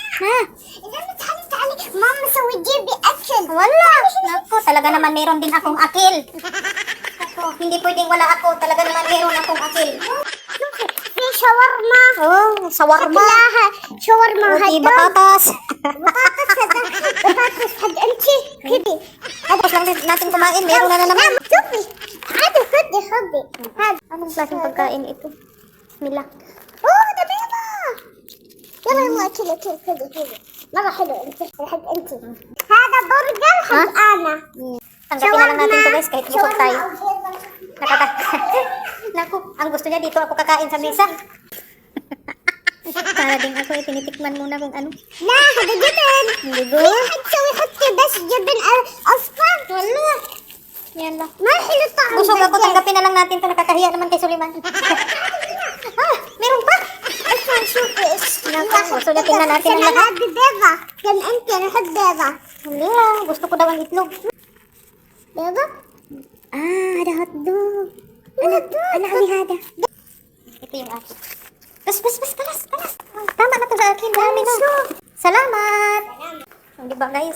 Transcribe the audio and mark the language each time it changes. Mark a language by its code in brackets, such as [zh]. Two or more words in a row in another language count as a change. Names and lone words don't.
[ar] Ha? تعالي ماما سوي جيبي أكل. [tl] Wala. Naku, talaga naman meron din akong akil. Ako, hindi pwedeng wala ako. Talaga naman meron akong akil. [ar] في شاورما. [tl] Oh, sawarma. [ar] لها شاورما Roti هدول. [tl] batatas. [ar] بطاطس هذا بطاطس حق أنتي كذي. [tl] Tapos lang natin kumain. Meron na naman. [ar] شوفي هذا خدي خدي هذا. [tl] Anong klaseng pagkain ito? [ar] Bismillah. اوه ده بيضة. يلا يلا كذا كذا كذا كذا. مرة حلو انت حق انت. هذا برجر حق انا. [tl] Tanggapin na lang natin ito guys kahit busog tayo. [ar] شاورما. [tl] Naku, ang gusto niya dito ako kakain sa mesa. Para din ako tinitikman muna kung ano. [ar] لا هذا جبن. [tl] Ligo. [ar] في حد تسوي حطي بس جبن اصفر. [tl] Wala. Yan lang. [ar] ما حلو طعم. [tl] Busog ako, [ar] الدجاج. [tl] tanggapin na lang natin ito. Nakakahiya naman kay Suliman. Meron pa. [ar] اسمع شوفي ايش. [tl] Naku, gusto niya tingnan natin ang [ar] عشان [tl] lahat. [ar] هذه بيضة. كان انت انا احب بيضة. [tl] Hindi gusto ko daw ang itlog. [ar] بيضة؟ [tl] Ada hotdog. Ano kami hada? Ito yung akin. Bas, palas. Tama na to sa akin. Dami na. Salamat. Di ba guys?